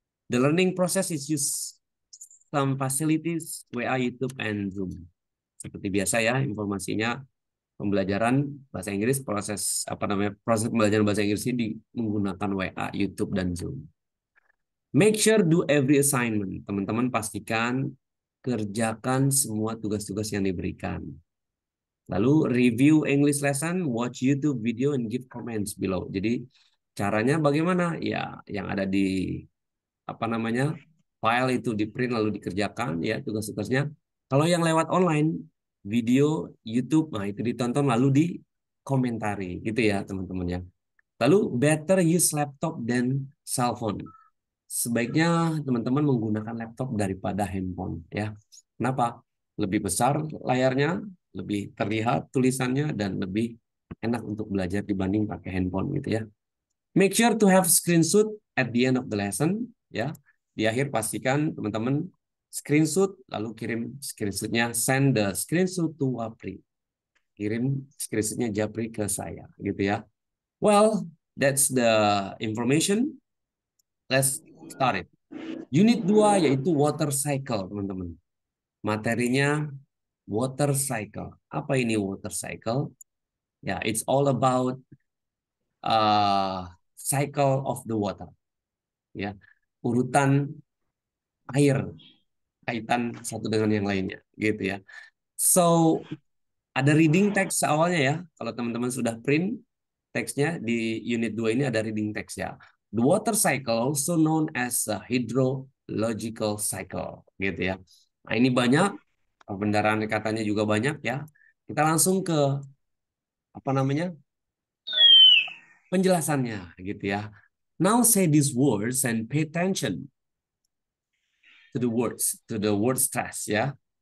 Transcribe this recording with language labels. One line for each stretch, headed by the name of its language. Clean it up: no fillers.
English: The learning process is use some facilities, WA, YouTube, and Zoom.
Indonesian: Seperti biasa ya, informasinya pembelajaran bahasa Inggris, proses pembelajaran bahasa Inggris ini menggunakan WA, YouTube, dan Zoom.
English: Make sure do every assignment.
Indonesian: Teman-teman pastikan kerjakan semua tugas-tugas yang diberikan. Lalu
English: review English lesson, watch YouTube video, and give comments below.
Indonesian: Jadi caranya bagaimana? Ya, yang ada di file itu di print lalu dikerjakan ya tugas-tugasnya. Kalau yang lewat online video YouTube, nah itu ditonton lalu dikomentari gitu ya teman-teman ya. Lalu
English: better use laptop dan cell phone.
Indonesian: Sebaiknya teman-teman menggunakan laptop daripada handphone ya. Kenapa? Lebih besar layarnya, lebih terlihat tulisannya, dan lebih enak untuk belajar dibanding pakai handphone gitu ya.
English: Make sure to have screenshot at the end of the lesson ya.
Indonesian: Di akhir pastikan teman-teman screenshot lalu kirim screenshotnya,
English: send the screenshot to Wapri.
Indonesian: Kirim screenshotnya Japri ke saya gitu ya.
English: Well, that's the information. Let's start it. Unit 2
Indonesian: yaitu
English: water cycle, teman-teman.
Indonesian: Materinya water cycle. Apa ini water cycle?
English: Ya, it's all about cycle of the water.
Indonesian: Ya, urutan air, kaitan satu dengan yang lainnya, gitu ya. So, ada reading text awalnya ya. Kalau teman-teman sudah print teksnya di unit 2 ini ada reading text ya.
English: The water cycle also known as a hydrological cycle,
Indonesian: gitu ya. Nah, ini banyak, pembendaharaan katanya juga banyak ya. Kita langsung ke penjelasannya gitu ya.
English: Now say these words and pay attention to the word stress ya.